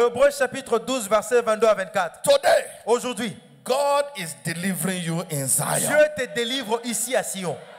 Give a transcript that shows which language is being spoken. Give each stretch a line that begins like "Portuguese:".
French: Hébreux chapitre 12 verset 22 à 24.
English: Today,
French: Aujourd'hui,
English: God is delivering you in Zion.
French: Dieu te délivre ici à Sion.